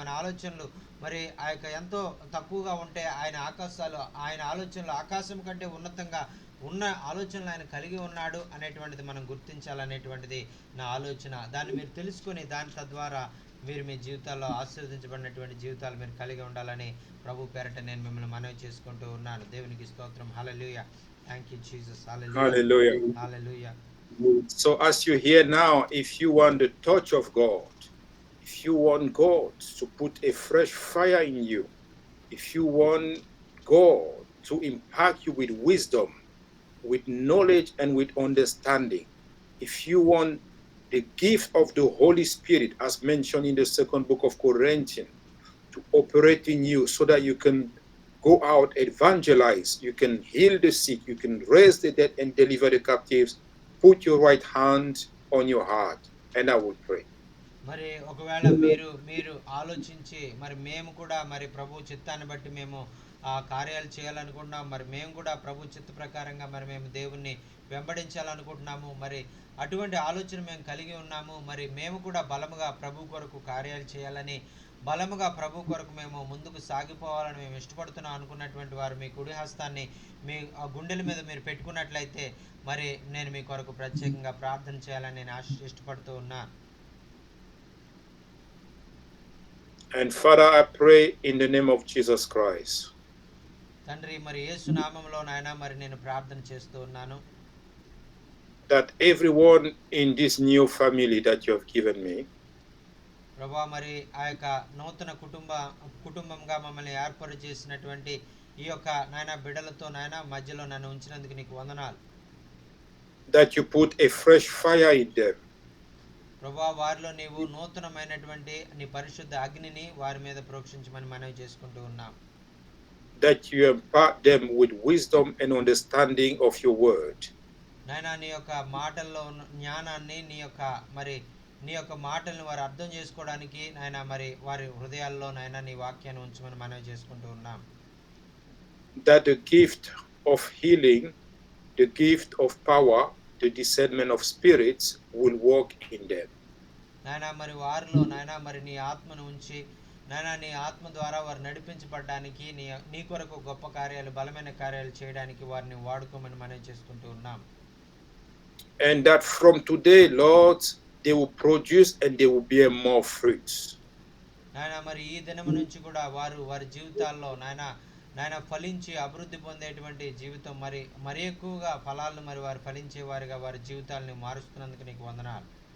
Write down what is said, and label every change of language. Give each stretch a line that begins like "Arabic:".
Telugu: మన ఆలోచనలు మరి ఆ యొక్క ఎంతో తక్కువగా ఉంటే ఆయన ఆలోచనలు ఆకాశం కంటే ఉన్నతంగా ఉన్న ఆలోచనలు ఆయన కలిగి ఉన్నాడు అనేటువంటిది మనం గుర్తించాలనేటువంటిది నా ఆలోచన. దాన్ని మీరు తెలుసుకొని దాని తద్వారా మీరు మీ జీవితాల్లో ఆశీర్వదించబడినటువంటి జీవితాలు మీరు కలిగి ఉండాలని ప్రభు పేరట నేను మిమ్మల్ని మనవి చేసుకుంటూ ఉన్నాను. దేవునికి స్తోత్రం. హల్లెలూయా.
English: Thank you Jesus. Hallelujah.
Telugu: Hallelujah.
English: So as you hear now, if you want the touch of God, if you want God to put a fresh fire in you, if you want God to impact you with wisdom, with knowledge and with understanding, if you want the gift of the Holy Spirit, as mentioned in the second book of Corinthians, to operate in you so that you can go out, evangelize, you can heal the sick, you can raise the dead and deliver the captives, put your right hand on your heart and I will pray.
Telugu: మరి ఒకవేళ మీరు ఆలోచించి మరి మేము కూడా మరి ప్రభు చిత్తాన్ని బట్టి మేము ఆ కార్యాలు చేయాలనుకుంటున్నాం. మరి మేము కూడా ప్రభు చిత్త ప్రకారంగా మరి మేము దేవుణ్ణి వెంబడించాలనుకుంటున్నాము. మరి అటువంటి ఆలోచన మేము కలిగి ఉన్నాము. మరి మేము కూడా బలముగా ప్రభు కొరకు కార్యాలు చేయాలని బలముగా ప్రభు కొరకు మేము ముందుకు సాగిపోవాలని మేము ఇష్టపడుతున్నాం అనుకున్నటువంటి వారు మీ కుడి హస్తాన్ని మీ గుండెల మీద మీరు పెట్టుకున్నట్లయితే మరి నేను మీ కొరకు ప్రత్యేకంగా ప్రార్థన చేయాలని నేను ఇష్టపడుతూ ఉన్నా.
English: And Father, I pray in the name of Jesus Christ.
Telugu: తండ్రి మరి యేసు నామములో నాయనా మరి నేను ప్రార్థన చేస్తూ ఉన్నాను.
English: That everyone in this new family that you have given me,
Telugu: ప్రభువా మరి ఆ యొక్క నూతన కుటుంబంగా మమ్మల్ని ఏర్పాటు చేసినటువంటి ఈ యొక్క నాయనా బిడ్డలతో నాయనా మధ్యలో నన్ను ఉంచినందుకు నీకు వందనాలు.
English: that you put a fresh fire in them,
Telugu: ప్రభువా వారిలో నీవు నూతనమైనటువంటి నీ పరిశుద్ధ అగ్నిని వారి మీద ప్రోక్షించమని మనవి చేసుకుంటూ ఉన్నాం.
English: that you impart them with wisdom and understanding of your word,
Telugu: నాయనా నీ యొక్క మాటల్లో ఉన్న జ్ఞానాన్ని నీ యొక్క మాటలను వారు అర్థం చేసుకోవడానికి నాయనా మరి వారి హృదయాల్లో నాయనా నీ వాక్యాన్ని ఉంచమని మనవి చేసుకుంటూ ఉన్నాం.
English: that the gift of healing the gift of power, the discernment of spirits will work in them.
Telugu: నాయనా మరి వారిలో నాయనా మరి నీ ఆత్మను ఉంచి నాయనా నీ ఆత్మ ద్వారా వారు నడిపించబడడానికి నీ కొరకు గొప్ప కార్యాలు బలమైన కార్యాలు చేయడానికి వారిని వాడుకోమని మనం చేసుకుంటూ ఉన్నాం.
English: And that from today, Lord, they will produce and they will bear more fruits.
Telugu: నాయనా మరి ఈ దినము నుంచి కూడా వారి జీవితాల్లో నాయనా ఫలించి అభివృద్ధి పొందేటువంటి జీవితం మరి ఎక్కువగా ఫలాలను మరి వారు ఫలించే వారిగా వారి జీవితాలను మారుస్తున్నందుకు నీకు వందనాలు.